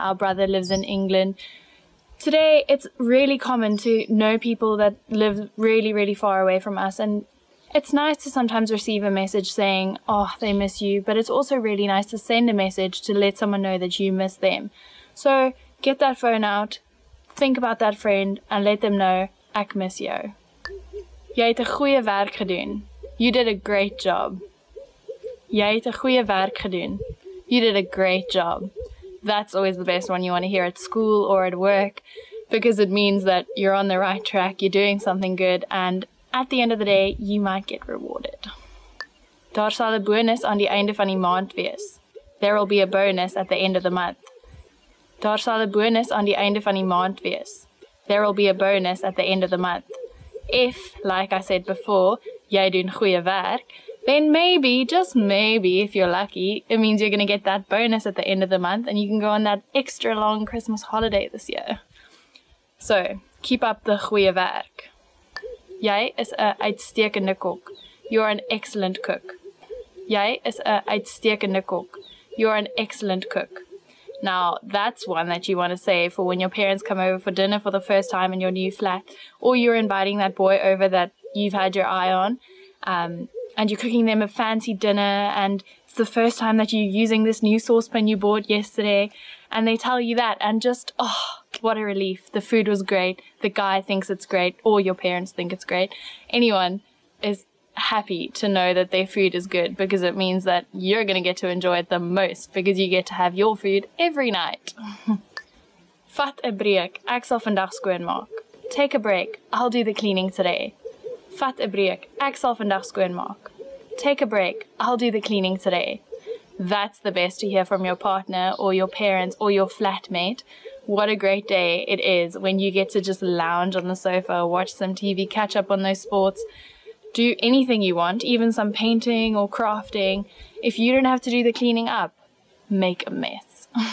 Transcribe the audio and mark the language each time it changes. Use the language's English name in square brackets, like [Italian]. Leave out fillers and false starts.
[English] Our brother lives in England. Today, it's really common to know people that live really, really far away from us. And it's nice to sometimes receive a message saying, oh, they miss you. But it's also really nice to send a message to let someone know that you miss them. So get that phone out, think about that friend, and let them know, [Afrikaans] ek mis jou. Jy het 'n goeie werk gedoen. [English] You did a great job. [Afrikaans] Jy het 'n goeie werk gedoen. [English] You did a great job. That's always the best one you want to hear at school or at work, because it means that you're on the right track, you're doing something good, and at the end of the day, you might get rewarded. [Afrikaans] Daar sal 'n bonus aan die einde van die maand wees. [English] There will be a bonus at the end of the month. [Afrikaans] Daar sal 'n bonus aan die einde van die maand wees. [English] There will be a bonus at the end of the month. If, like I said before, [Afrikaans] jy doen goeie werk, [English] then maybe, just maybe, if you're lucky, it means you're going to get that bonus at the end of the month and you can go on that extra long Christmas holiday this year. So, keep up the [Afrikaans] goeie werk. Jy is 'n uitstekende kok. [English] You're an excellent cook. [Afrikaans] Jy is 'n uitstekende kok. [English] You're an excellent cook. Now, that's one that you want to say for when your parents come over for dinner for the first time in your new flat, or you're inviting that boy over that you've had your eye on, and you're cooking them a fancy dinner, and it's the first time that you're using this new saucepan you bought yesterday, and they tell you that, and just, oh, what a relief. The food was great, the guy thinks it's great, or your parents think it's great. Anyone is happy to know that their food is good, because it means that you're going to get to enjoy it the most, because you get to have your food every night. [Afrikaans] Vat 'n breek, ek sal vandag skoonmaak. [English] Take a break, I'll do the cleaning today. [Afrikaans] Vat 'n breek, ek sal vandag skoonmaak. [English] Take a break, I'll do the cleaning today. That's the best to hear from your partner or your parents or your flatmate. What a great day it is when you get to just lounge on the sofa, watch some TV, catch up on those sports, do anything you want, even some painting or crafting. If you don't have to do the cleaning up, make a mess.